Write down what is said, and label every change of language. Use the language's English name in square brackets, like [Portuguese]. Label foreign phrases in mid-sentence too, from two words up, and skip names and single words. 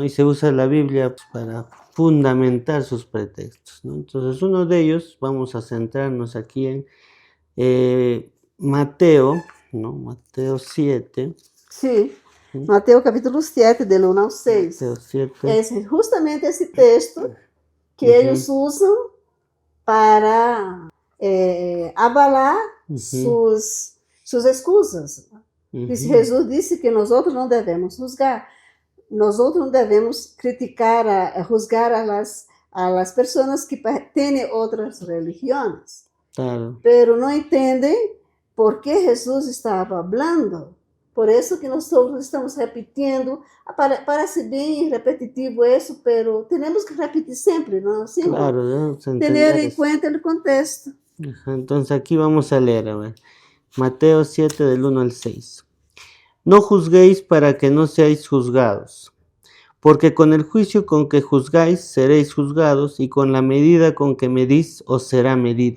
[Spanish] Y se usa la Biblia para fundamentar sus pretextos, ¿no? Entonces uno de ellos, vamos a centrarnos aquí en Mateo, ¿no? Mateo 7. Sí, Mateo capítulo 7, del 1 ao 6. Mateo 7. Es justamente [Portuguese] esse texto que eles usam para avalar suas excusas. Jesus disse que nós outros não devemos juzgar, nós outros não devemos criticar, [Spanish] juzgar a las [Portuguese] pessoas que têm outras religiões. Claro. Pero não entendem por que Jesus estava falando. Por isso que nós todos estamos repetindo. Parece bem repetitivo isso, pero temos que repetir sempre, [Spanish] ¿no? ¿Sí? Claro, debemos entender tener en eso. cuenta el contexto. Entonces aquí vamos a leer, a ver, Mateo 7 del 1 al 6. No juzguéis para que no seáis juzgados, porque con el juicio con que juzgáis seréis juzgados, y con la medida con que medís os será medido.